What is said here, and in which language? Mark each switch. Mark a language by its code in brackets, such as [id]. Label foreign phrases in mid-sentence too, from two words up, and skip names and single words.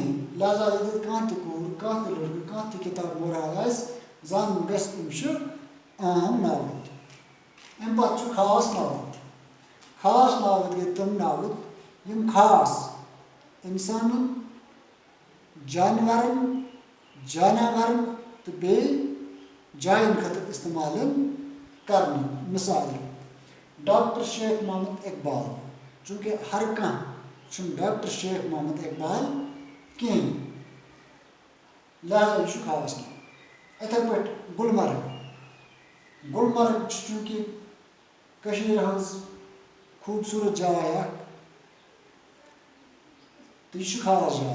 [ks] लिहाजा ये कह कूर कह लड़क कह किताब मुराद जान गम आम नावत। अम पे खास नावत। खास नावत गई तम नावत यम खास इंसानन, जानवरन तो बे जायन खतर इस्तेमाल करने। मिसाल डॉक्टर शेख मोहम्मद इकबाल। चूँकि हर कह डॉक्टर शेख मोहम्मद इकबाल कहें, लिहाजा यह खास नाव। इथे पे गुलमर्ग। गुलमर्ग चूँकि खूबसूरत जाय तो यह खास जाय।